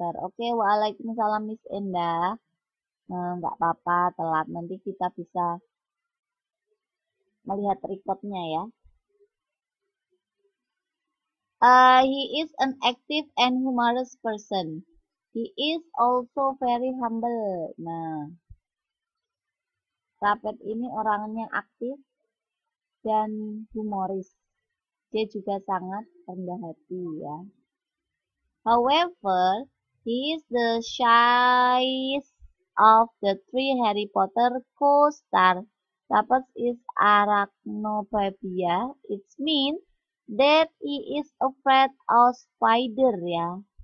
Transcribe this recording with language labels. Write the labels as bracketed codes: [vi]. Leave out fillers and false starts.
[id] Oke, waalaikumsalam Miss Endah. Nggak apa-apa, telat. Nanti kita bisa melihat recordnya ya. [en] He is an active and humorous person. He is also very humble. [id] Nah, Rupert ini orangnya aktif dan humoris. Dia juga sangat rendah hati ya. [en] However, he is the shyest of the three Harry Potter co-stars. Rupert is arachnophobia. It means that he is afraid of spider ya.